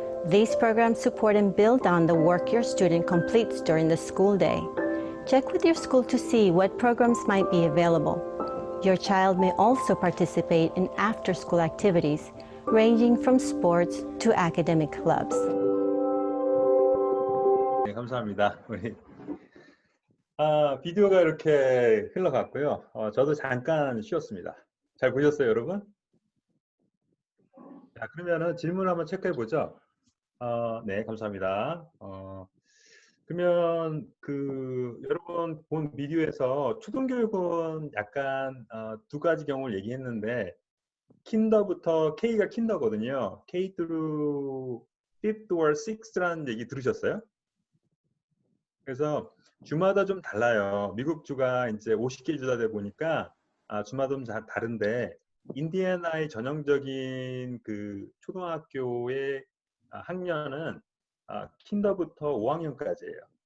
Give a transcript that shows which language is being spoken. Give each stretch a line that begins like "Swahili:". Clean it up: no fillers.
English: These programs support and build on the work your student completes during the school day. Check with your school to see what programs might be available. Your child may also participate in after-school activities, ranging from sports to academic clubs.
Korean: 네, 감사합니다. 우리 비디오가 이렇게 흘러갔고요. 저도 잠깐 쉬었습니다. 잘 보셨어요, 여러분? 자, 그러면은 질문 한번 체크해 보죠. 네, 감사합니다. 그러면 여러분 본 비디오에서 초등교육은 약간 두 가지 경우를 얘기했는데, 킨더부터 K가 킨더거든요.
English: K through 5th or 6th
Korean: 라는 얘기 들으셨어요? 그래서 주마다 좀 달라요. 미국 주가 이제 50개 주다 보니까 주마다 좀 다른데, 인디애나의 전형적인 초등학교의 학년은 킨더부터 5학년까지예요.